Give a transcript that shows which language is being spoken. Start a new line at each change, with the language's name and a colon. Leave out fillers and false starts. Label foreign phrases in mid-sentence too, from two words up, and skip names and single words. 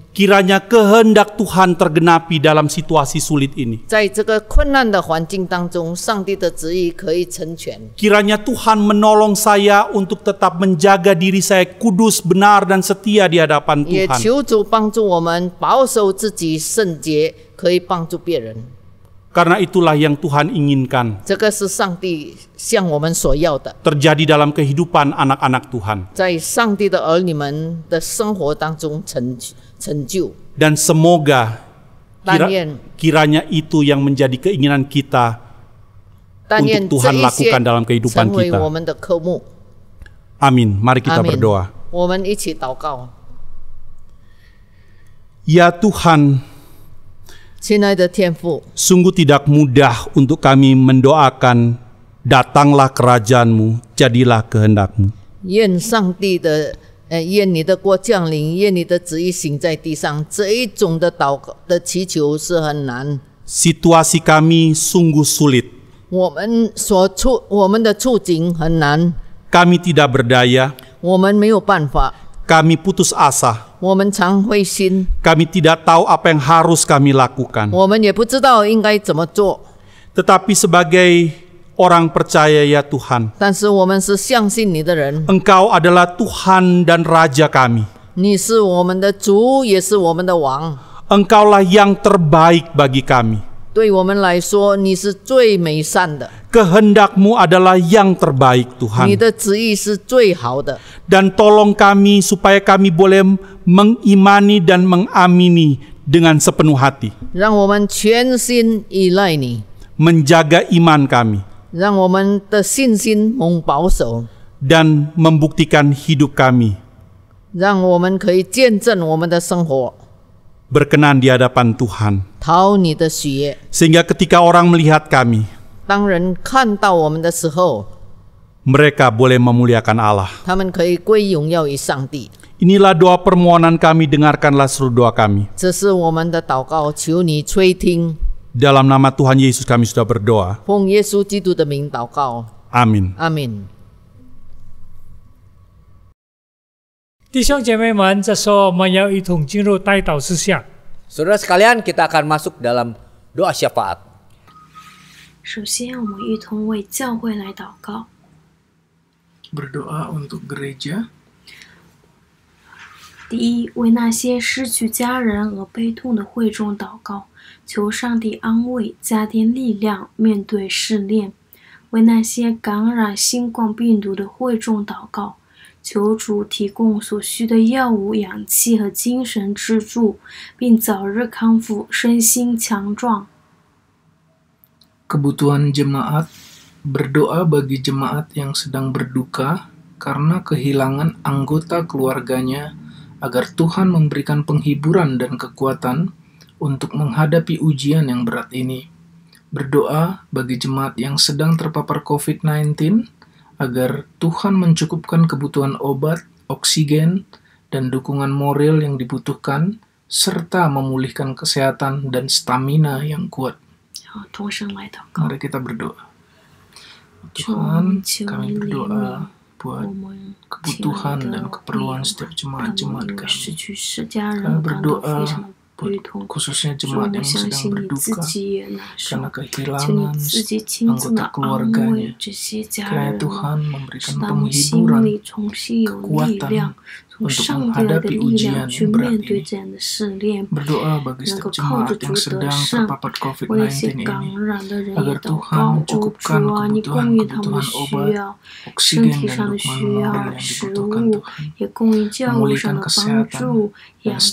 Indonesian: Kiranya kehendak Tuhan tergenapi dalam situasi sulit ini.
Chinese: 在这个困难的环境当中，上帝的旨意可以成全。
Indonesian: Kiranya Tuhan menolong saya untuk tetap menjaga diri saya kudus, benar, dan setia di hadapan
Chinese: 也
Indonesian: Tuhan.
Chinese: 求主帮助我们保守自己圣洁，可以帮助别人。
Indonesian: Karena itulah yang Tuhan inginkan
Chinese: 这个是上帝向我们所要的，
Indonesian: terjadi dalam kehidupan anak-anak Tuhan.
Chinese: 在上帝的儿女们的生活当中成就。
Indonesian: Dan semoga
Chinese: 但愿
Indonesian: kiranya itu yang menjadi keinginan kita
Chinese: 但愿
Indonesian: untuk
Chinese: 这
Indonesian: Tuhan
Chinese: 一些
Indonesian: lakukan dalam kehidupan
Chinese: 成为
Indonesian: kita.
Chinese: 我们的科目。
Indonesian: Amin. Mari kita
Chinese: 阿门
Indonesian: berdoa.
Chinese: 我们一起祷告。
Indonesian: Ya Tuhan,
Chinese: 亲爱的天父，
Indonesian: sungguh tidak mudah untuk kami mendoakan, datanglah kerajaan-Mu, jadilah kehendak-Mu.
Chinese: 愿上帝的愿你的国降临，愿你的旨意行在地上。这一种的祷告的祈求是很难，
Indonesian: Situasi kami sungguh sulit.
Chinese: 我们的处境很难，
Indonesian: Kami tidak berdaya,
Chinese: 我们没有办法，
Indonesian: kami putus asa.
Chinese: 我们常灰心，
Indonesian: Kami tidak tahu apa yang harus kami lakukan.
Chinese: 我们也不知道应该怎么做。
Indonesian: Tetapi sebagai orang percaya ya Tuhan,
Chinese: 但是我们是相信你的人，
Indonesian: Engkau adalah Tuhan dan Raja kami.
Chinese: 你是我们的主，也是我们的王。
Indonesian: Engkaulah yang terbaik bagi kami.
Chinese: 对我们来说，你是最美善的，
Indonesian: Kehendak-Mu adalah yang terbaik
Chinese: 你
Indonesian: Tuhan.
Chinese: 的旨意是最好的。
Indonesian: Dan tolong kami supaya kami boleh mengimani dan mengamini dengan sepenuh hati.
Chinese: 让我们全心依赖你，
Indonesian: Menjaga iman kami.
Chinese: 让我们的信心蒙保守，
Indonesian: Dan membuktikan hidup kami
Chinese: 让我们可以见证我们的生活，
Indonesian: berkenan di hadapan Tuhan.
Chinese: 讨你的喜悦。
Indonesian: Sehingga ketika orang melihat kami,
Chinese: 当人看到我们的时候，
Indonesian: mereka boleh memuliakan Allah.
Chinese: 他们可以归荣耀于上帝。
Indonesian: Inilah doa permohonan kami, dengarkanlah seluruh doa kami.
Chinese: 这是我们的祷告，求你垂听。
Indonesian: Dalam nama Tuhan Yesus kami sudah berdoa.
Chinese: 奉耶稣基督的名祷告，
Indonesian: Amin.
Chinese: 阿门。弟兄姐妹们，这时候我们要一同进入代祷事项。
Indonesian: Saudara sekalian, kita akan masuk dalam doa syafaat.
Chinese: 首先，我们一同为教会来祷告，
Indonesian: Berdoa untuk gereja.
Chinese: 第一，为那些失去家人而悲痛的会众祷告，求上帝安慰，加添力量，面对试炼；为那些感染新冠病毒的会众祷告，求主提供所需的药物、氧气和精神支柱，并早日康复，身心强壮。
Indonesian: Kebutuhan jemaat. Berdoa bagi jemaat yang sedang berduka karena kehilangan anggota keluarganya, agar Tuhan memberikan penghiburan dan kekuatan untuk menghadapi ujian yang berat ini. Berdoa bagi jemaat yang sedang terpapar COVID-19, agar Tuhan mencukupkan kebutuhan obat, oksigen, dan dukungan moral yang dibutuhkan, serta memulihkan kesehatan dan stamina yang kuat.
Chinese: 同声来祷告。
Indonesian: Mari kita berdoa. Tuhan, kami berdoa buat
Chinese: 我们
Indonesian: kebutuhan
Chinese: 亲爱的
Indonesian: dan keperluan
Chinese: 父
Indonesian: setiap
Chinese: 让
Indonesian: jemaat-jemaat
Chinese: 我们因为
Indonesian: kami.
Chinese: 失去家人
Indonesian: Kami
Chinese: 感到
Indonesian: berdoa
Chinese: 非常的
Indonesian: buat
Chinese: 悲痛。
Indonesian: khususnya
Chinese: 主，我
Indonesian: jemaat
Chinese: 们
Indonesian: yang
Chinese: 相
Indonesian: sedang
Chinese: 信你自
Indonesian: berduka
Chinese: 己也难受
Indonesian: karena，
Chinese: 求你
Indonesian: kehilangan
Chinese: 自己亲自的
Indonesian: anggota
Chinese: 安慰
Indonesian: keluarganya.
Chinese: 这些家
Indonesian: Kiranya
Chinese: 人，
Indonesian: Tuhan
Chinese: 使
Indonesian: memberikan
Chinese: 他们心
Indonesian: penghiburan,
Chinese: 里重新有力
Indonesian: kekuatan
Chinese: 量，从
Indonesian: untuk
Chinese: 上帝来的
Indonesian: menghadapi
Chinese: 力
Indonesian: ujian
Chinese: 量去
Indonesian: yang berat
Chinese: 面对
Indonesian: ini.
Chinese: 这样的试炼。
Indonesian: Berdoa bagi
Chinese: 能够
Indonesian: setiap
Chinese: 靠着
Indonesian: jemaat
Chinese: 主
Indonesian: yang
Chinese: 得
Indonesian: sedang
Chinese: 胜，
Indonesian: terpapar
Chinese: 为那些
Indonesian: COVID-19
Chinese: 感
Indonesian: ini,
Chinese: 染的人也
Indonesian: agar
Chinese: 祷
Indonesian: Tuhan
Chinese: 告。哦，
Indonesian: mencukupkan
Chinese: 主啊，你供应他们的
Indonesian: kebutuhan
Chinese: 需
Indonesian: obat,
Chinese: 要，身
Indonesian: oksigen
Chinese: 体
Indonesian: dan
Chinese: 上的
Indonesian: dukungan
Chinese: 需
Indonesian: moral
Chinese: 要，
Indonesian: yang
Chinese: 食
Indonesian: dibutuhkan
Chinese: 物，
Indonesian: Tuhan.
Chinese: 也供应教务上
Indonesian: Memulihkan
Chinese: 的帮
Indonesian: kesehatan
Chinese: 助，
Indonesian: dan
Chinese: 氧气、